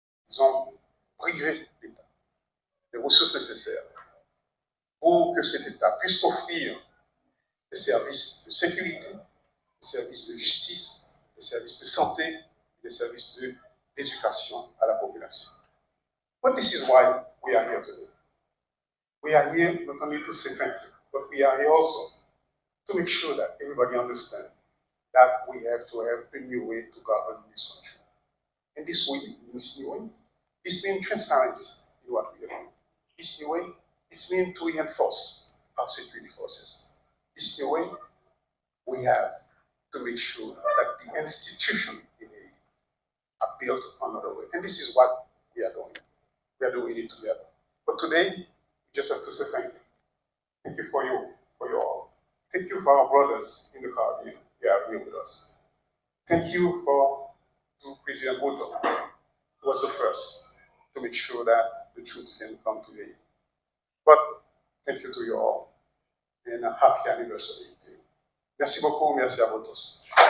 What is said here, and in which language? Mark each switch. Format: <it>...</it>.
<fr>Ils ont privé l'État des ressources nécessaires pour que cet État puisse offrir des services de sécurité, des services de justice, des services de santé, des services d'éducation à la population.</fr> <en>But this is why we are here today. We are here not only to say thank you, but we are here also to make sure that everybody understands that we have to have a new way to govern this country. And this new way, this means transparency in what we are doing. This new way, it means to reinforce our security forces. This new way, we have to make sure that the institutions in Haiti are built another way. And this is what we are doing. We are doing it together. But today, we just have to say thank you. Thank you for you all. Thank you for our brothers in the Caribbean. They are here with us. Thank you to President Woodrow, who was the first to make sure that the troops can come to Haiti. But thank you to you all, and a happy anniversary to you.</en> <fr>Merci beaucoup, merci à vous tous.</fr>